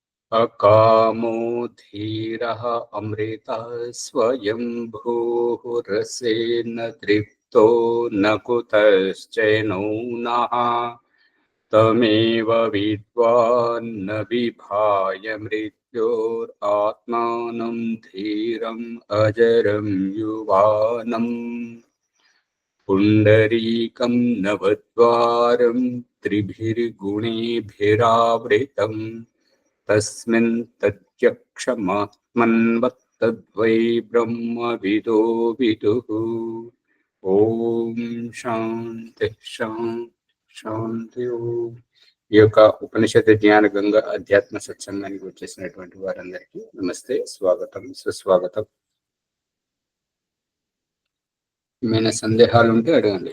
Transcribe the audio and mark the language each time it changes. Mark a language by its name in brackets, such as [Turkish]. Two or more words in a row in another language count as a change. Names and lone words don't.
[Sanskrit] अकामो धीरः अमृतः स्वयंभूः रसेन तृप्तो न कुतश्चैनो नः तमेव विद्वान् न विभाय मृत्योरात्मानं धीरम् अजरं युवानम् पुण्डरीकं नवद्वारं त्रिभिर्गुणेभिरावृतं तस्मिन् तद्यक्षमात्मन्वत्तद्वै ब्रह्मविदो विदुः। ओं शान्ति शान्ति ओं. [Telugu] ఈ యొక్క ఉపనిషత్ జ్ఞాన గంగ అధ్యాత్మ సత్సంగానికి వచ్చేసినటువంటి వారందరికీ నమస్తే, స్వాగతం, సుస్వాగతం. ఏమైనా సందేహాలు ఉంటే అడగండి.